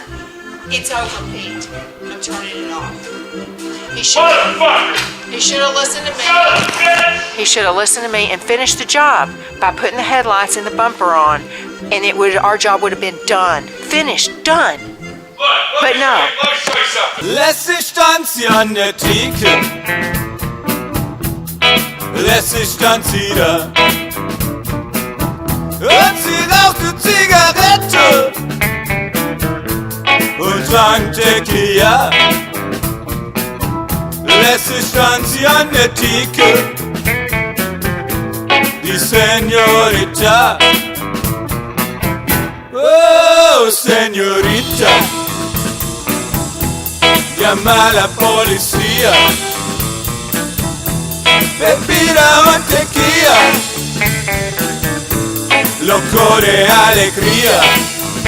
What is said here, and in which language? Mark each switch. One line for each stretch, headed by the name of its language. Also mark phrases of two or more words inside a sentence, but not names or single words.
English: It's over, Pete. I'm turning it off. He should Motherfucker! have listened to me. Son of a bitch! He should have listened to me and finished the job by putting the headlights and the bumper on, and our job would have been done. Finished, done. Look, But no. Let me show you something.
German: Lässig stand sie an der Theke. Lässig stand sie da. Und sie rauchte Zigarette. Und trank Tequila. Lässig stand sie an der Theke. Die Senorita. Oh, Senorita.
Spanish: Llama a la policía. Bebida mantequilla. Loco de alegría.